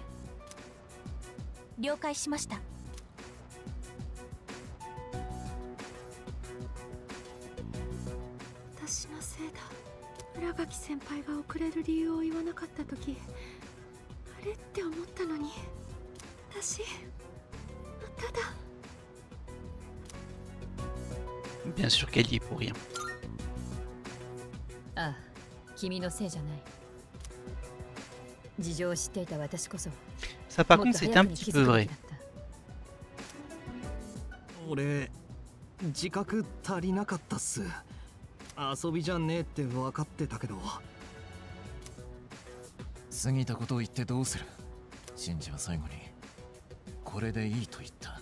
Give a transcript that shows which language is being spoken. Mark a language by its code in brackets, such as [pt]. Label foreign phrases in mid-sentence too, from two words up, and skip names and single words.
[ja] 了解しました。私のせいだ。浦垣先輩が遅れる理由を言わなかった時、あれって思ったのに、私ただ。 [fr] Bien sûr qu'elle y est pour rien. [ja] ああ、君のせいじゃない。事情を知っていた私こそ。 [fr] Ça par contre c'est un petit peu vrai. [ja] 俺、自覚足りなかったっす。遊びじゃねえって分かってたけど。過ぎたことを言ってどうする。シンジは最後にこれでいいと言った。